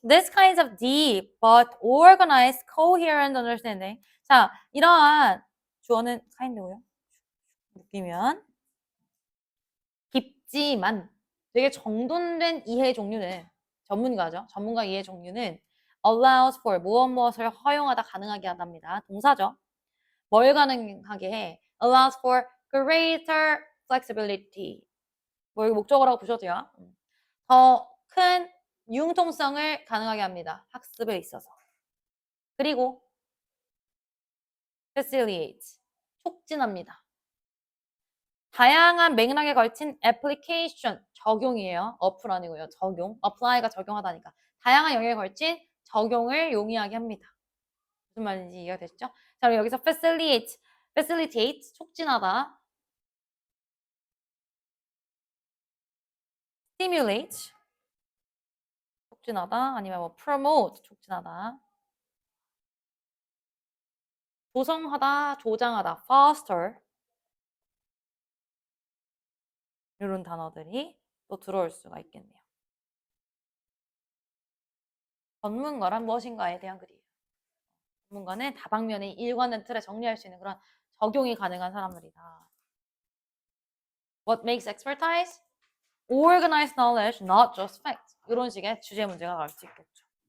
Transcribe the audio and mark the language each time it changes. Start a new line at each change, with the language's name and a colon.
English: This kind of deep but organized, coherent understanding.
Korean: 자, 이러한 주어는 kind고요. 느끼면 깊지만 되게 정돈된 이해 종류는 전문가죠. 전문가 이해 종류는
English: allows for
Korean: 무엇을 허용하다 가능하게 하답니다. 동사죠. 뭘 가능하게 해?
English: allows for greater flexibility.
Korean: 뭐 이거 목적어라고 보셔도 돼요. 더 큰 융통성을 가능하게 합니다. 학습에 있어서. 그리고 facilitate. 촉진합니다. 다양한 맥락에 걸친 application, 적용이에요. appl 아니고요. 적용. apply가 적용하다니까. 다양한 영역에 걸친 적용을 용이하게 합니다. 무슨 말인지 이해가 되시죠? 자, 여기서 facilitate, 촉진하다. stimulate, 촉진하다. 아니면 뭐 promote, 촉진하다. 조성하다, 조장하다, foster 이런 단어들이 또 들어올 수가 있겠네요. 전문가란 무엇인가에 대한 글이에요. 전문가는 다방면의 일관된 틀에 정리할 수 있는 그런 적용이 가능한 사람들이다.
English: What makes expertise? Organized knowledge, not just facts.
Korean: 이런 식의 주제 문제가 나올 수 있겠죠.